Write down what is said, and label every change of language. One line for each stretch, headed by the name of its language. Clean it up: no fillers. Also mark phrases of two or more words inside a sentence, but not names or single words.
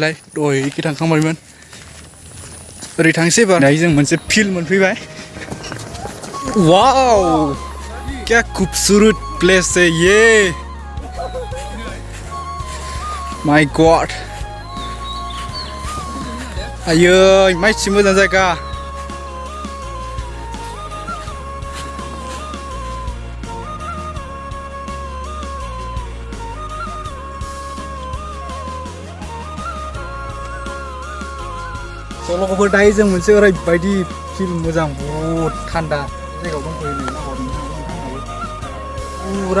Bodo: लाय दहाय एखे थांखांबायमोन ओरै थांसै बा दायो जों मोनसे फिल्ड मोनफैबाय
Hindi: वाव क्या खूबसूरत प्लेस है ये
English: my God
Bodo: आयै माइसि मोजां जायगा लोगोफोर दायो जों मोनसे ओरैबायदि फिल्ड मोजां बहुत थान्दा जायगायाव दंफैयो नै पुरा